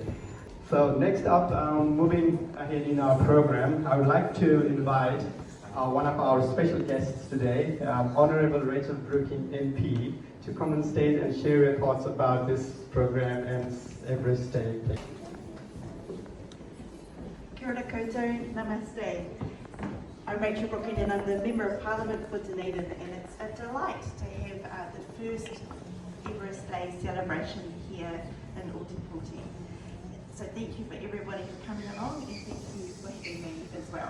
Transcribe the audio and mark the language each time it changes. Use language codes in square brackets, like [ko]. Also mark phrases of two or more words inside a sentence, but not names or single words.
[en] So next up, moving ahead in our program, I would like to invite one of our special guests today, Honorable Rachel Brooking MP, to come on stage and share your thoughts about this program and EVEREST Day. [mi] Kia ora koutou, [hi] namaste. [en] I'm Rachel Brooking and I'm the Member of Parliament for Dunedin, and it's a delight to have the first EVEREST Day celebration here in Ōtepoti. So thank you for everybody for coming along, and thank you for having me as well.